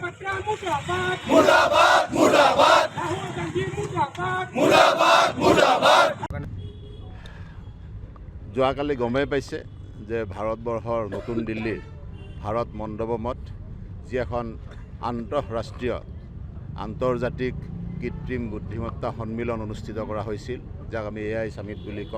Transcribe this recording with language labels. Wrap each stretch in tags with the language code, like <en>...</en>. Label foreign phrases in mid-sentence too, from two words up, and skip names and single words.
<hi>मुर्दाबाद मुर्दाबाद मुर्दाबाद राहुल गांधी मुर्दाबाद मुर्दाबाद मुर्दाबाद</hi> <as>যোৱাকালি গমেই পাইছে যে ভাৰতবৰ্ষৰ নতুন দিল্লীৰ ভাৰত মণ্ডপমত যি এখন আন্তঃৰাষ্ট্ৰীয় আন্তৰ্জাতিক কৃত্ৰিম বুদ্ধিমত্তা সন্মিলন অনুষ্ঠিত কৰা হৈছিল, যাক আমি</as> <en>AI summit</en> <as>বুলি কওঁ।</as>